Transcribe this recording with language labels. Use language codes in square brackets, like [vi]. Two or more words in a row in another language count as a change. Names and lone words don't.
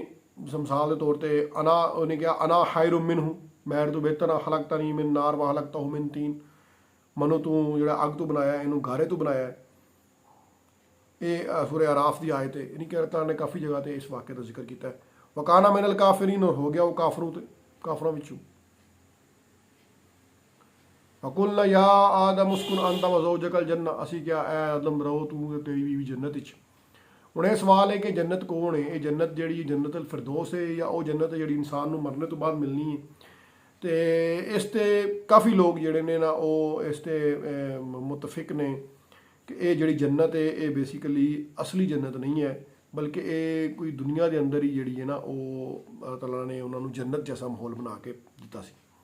[pa] ਮਿਸਾਲ ਦੇ ਤੌਰ ਤੇ ਉਹਨੇ ਕਿਹਾ [ar] أنا خير منه, [pa] ਮੈਂ ਤੋਂ ਬਿਹਤਰ ਹਾਂ, [ar] خلقتني من نار وخلقته من طين, [pa] ਮਨੋ ਤੂੰ ਜਿਹੜਾ ਅੱਗ ਤੋਂ ਬਣਾਇਆ, ਇਹਨੂੰ ਗਾਰੇ ਤੋਂ ਬਣਾਇਆ। ਇਹ ਸੂਰੇ ਆਰਾਫ ਦੀ ਆਇਤ ਹੈ। ਇਹਨੀ ਕਿਰਤਾਂ ਨੇ ਕਾਫੀ ਜਗ੍ਹਾ ਤੇ ਇਸ ਵਾਕਿਆ ਦਾ ਜ਼ਿਕਰ ਕੀਤਾ ਹੈ। [ar] وكان من الكافرين, [pa] ਔਰ ਹੋ ਗਿਆ ਉਹ ਕਾਫਰਾਂ ਵਿੱਚੋਂ। [ar] وقلنا يا آدم اسكن أنت وزوجك الجنة, [pa] ਅਸੀਂ ਕਿਹਾ ਐ ਆਦਮ ਰਹੋ ਤੂੰ ਤੇ ਤੇਰੀ ਬੀਵੀ ਜੰਨਤ ਵਿੱਚ। ਹੁਣ ਇਹ ਸਵਾਲ ਹੈ ਕਿ ਜੰਨਤ ਕੌਣ ਹੈ? ਇਹ ਜੰਨਤ ਜਿਹੜੀ ਜੰਨਤ ਅਲ ਫਿਰਦੌਸ ਹੈ ਜਾਂ ਉਹ ਜੰਨਤ ਜਿਹੜੀ ਇਨਸਾਨ ਨੂੰ ਮਰਨੇ ਤੋਂ ਬਾਅਦ ਮਿਲਣੀ ਹੈ? ਤੇ ਇਸ ਤੇ ਕਾਫੀ ਲੋਕ ਜਿਹੜੇ ਨੇ ਨਾ ਉਹ ਇਸ ਤੇ ਮੁਤਫਿਕ ਨੇ ਕਿ ਇਹ ਜਿਹੜੀ ਜੰਨਤ ਹੈ ਇਹ ਬੇਸਿਕਲੀ ਅਸਲੀ ਜੰਨਤ ਨਹੀਂ ਹੈ, ਬਲਕਿ ਇਹ ਕੋਈ ਦੁਨੀਆ ਦੇ ਅੰਦਰ ਹੀ ਜਿਹੜੀ ਹੈ ਨਾ ਉਹ ਅੱਲਾਹ ਤਾਲਾ ਨੇ ਉਹਨਾਂ ਨੂੰ ਜੰਨਤ ਜੈਸਾ ਮਾਹੌਲ ਬਣਾ ਕੇ ਦਿੱਤਾ ਸੀ।